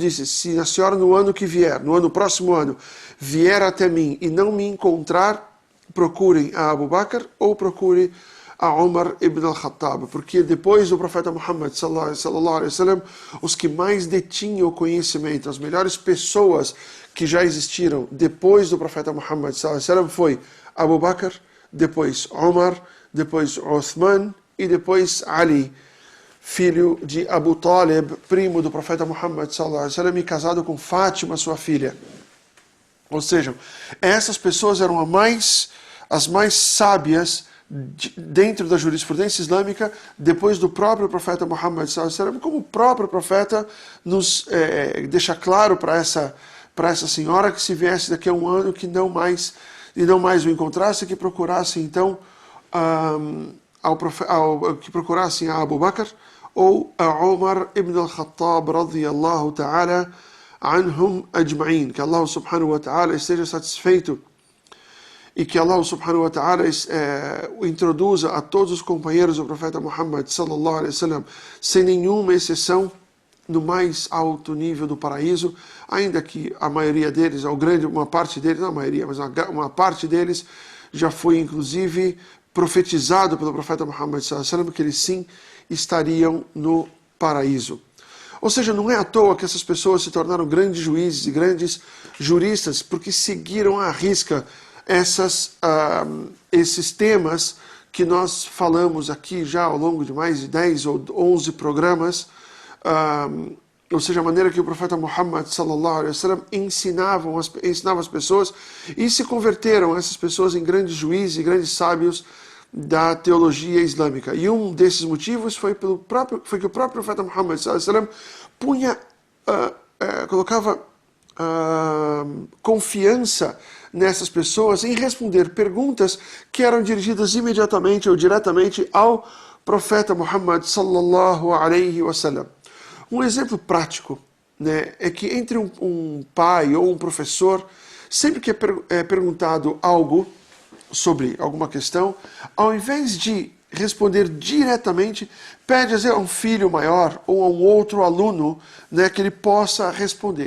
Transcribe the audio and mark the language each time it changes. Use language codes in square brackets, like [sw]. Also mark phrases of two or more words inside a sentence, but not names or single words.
[pt] disse: se a senhora no próximo ano, vier até mim e não me encontrar, procurem a Abu Bakr ou procure a Umar ibn al-Khattab, porque depois do profeta Muhammad [ar] صلى الله عليه وسلم, [pt] os que mais detinham o conhecimento, as melhores pessoas que já existiram depois do profeta Muhammad [ar] صلى الله عليه وسلم [pt] foi Abu Bakr, depois Umar, depois Uthman e depois Ali, filho de Abu Talib, primo do profeta Muhammad [ar] صلى الله عليه وسلم, [pt] e casado com Fátima, sua filha. Ou seja, essas pessoas eram as mais sábias dentro da jurisprudência islâmica, depois do próprio profeta Muhammad [ar] صلى الله عليه وسلم, [pt] como o próprio profeta nos deixa claro para essa senhora que se viesse daqui a um ano que não mais o encontrasse, que procurasse então que procurassem a Abu Bakr ou a Umar ibn al-Khattab [ar] رضي الله تعالى عنهم أجمعين. [pt] Que Allah [ar] سبحانه وتعالى [pt] esteja satisfeito e que Allah [ar] سبحانه وتعالى [pt] introduza a todos os companheiros do profeta Muhammad [ar] صلى الله عليه وسلم, [pt] sem nenhuma exceção, no mais alto nível do paraíso, ainda que a maioria deles, uma parte deles, não a maioria, mas uma parte deles já foi inclusive profetizado pelo profeta Muhammad [ar] صلى الله عليه وسلم [pt] que eles sim estariam no paraíso. Ou seja, não é à toa que essas pessoas se tornaram grandes juízes e grandes juristas, porque seguiram à risca esses temas que nós falamos aqui já ao longo de mais de 10 ou 11 programas, ou seja, a maneira que o profeta Muhammad [ar] صلى الله عليه وسلم [pt] ensinava as pessoas, e se converteram essas pessoas em grandes juízes e grandes sábios da teologia islâmica. E um desses motivos foi que o próprio profeta Muhammad [ar] صلى الله عليه وسلم [pt] colocava confiança nessas pessoas em responder perguntas que eram dirigidas imediatamente ou diretamente ao profeta Muhammad [ar] صلى الله عليه وسلم. [pt] Um exemplo prático, né, é que entre um pai ou um professor, sempre que é perguntado algo sobre alguma questão, ao invés de responder diretamente, pede a um filho maior ou a um outro aluno, né, que ele possa responder.